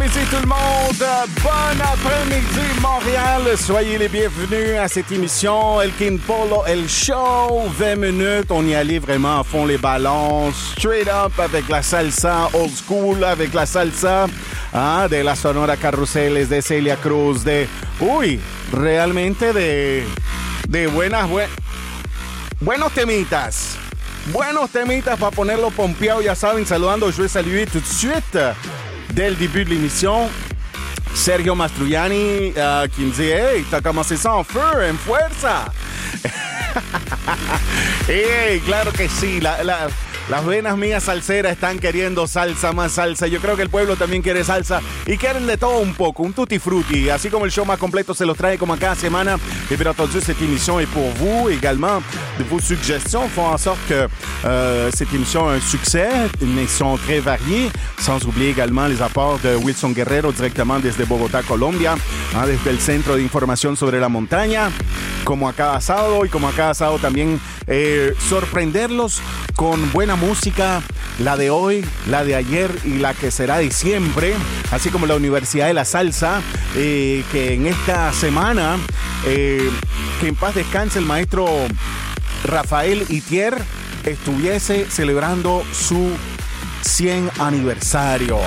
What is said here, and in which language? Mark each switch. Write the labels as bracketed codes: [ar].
[fr] Tout le monde, bon après-midi Montréal, soyez les bienvenus à cette émission Elkin Polo El Show, 20 minutes, on y allait vraiment à fond les ballons, [en] straight up [fr] avec la salsa, [en] old school [fr] avec la salsa, hein, de la Sonora Carruseles, de Celia Cruz, de, [es] uy, realmente de buenas, buenos temitas. Buenos temitas para ponerlo pompeado, ya saben, saludando, [fr] je vais saluer tout de suite. [es] Dès le début de l'émission, Sergio Mastroianni qui me dit « Hey, t'as commencé ça en feu, en fuerza! » Hey, claro que sí, las venas mías salseras están queriendo salsa, más salsa. Yo creo que el pueblo también quiere salsa y quieren de todo un poco, un tutti frutti. Así como el show más completo se los trae como cada semana. [fr] Et bien entendu, cette émission est pour vous également. Vos suggestions font en sorte que cette émission a un succès. Ils sont très variés. Sans oublier également les apports de Wilson Guerrero directement [es] desde Bogotá, Colombia, hein, desde el Centro de Información sobre la Montaña. Como a cada sábado y como a cada sábado también sorprenderlos con buena música, la de hoy, la de ayer y la que será de siempre, así como la Universidad de la Salsa, que en esta semana, que en paz descanse el maestro Rafael Itier, estuviese celebrando su 100 aniversario.